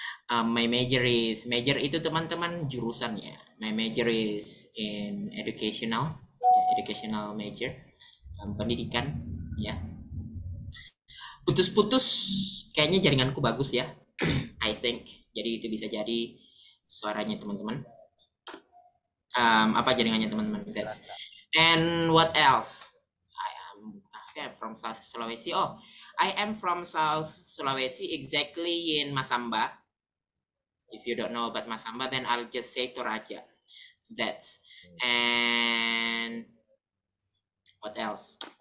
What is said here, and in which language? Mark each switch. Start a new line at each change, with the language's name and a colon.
English: My major
Indonesian: itu teman-teman jurusannya.
English: My major is in educational major,
Indonesian: pendidikan, ya. Putus-putus, kayaknya jaringanku bagus ya,
English: I think.
Indonesian: Jadi itu bisa jadi suaranya teman-teman. Apa jaringannya teman-teman?
English: And what else? I am from South Sulawesi. Oh, I am from South Sulawesi, exactly in Masamba. If you don't know about Masamba, then I'll just say Toraja. And what else?